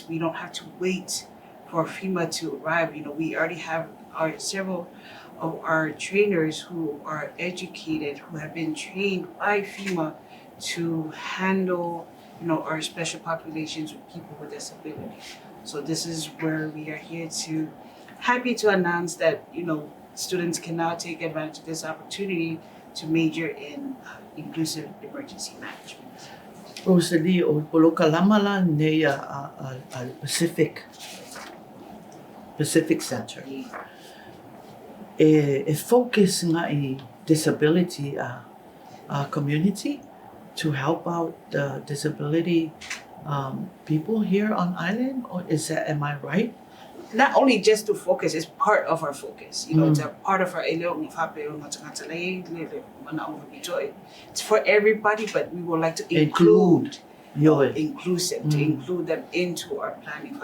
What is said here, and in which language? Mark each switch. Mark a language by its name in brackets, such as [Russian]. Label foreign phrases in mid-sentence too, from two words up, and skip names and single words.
[English] We don't have to wait for FEMA to arrive. We already have several of our trainers who are educated, who have been trained by FEMA to handle, our special populations with people with disability. So this is where we are here happy to announce that, students can now take advantage of this opportunity to major in inclusive emergency management. Rosalie, [Samoan] o Polokalama nei a Pacific Center. E focus nga I [English] disability community to help out the disability people here on island, or am I right? Not only just to focus, it's part of our focus. It's a part of our it's for everybody, but we would like to include inclusive, to include them into our planning.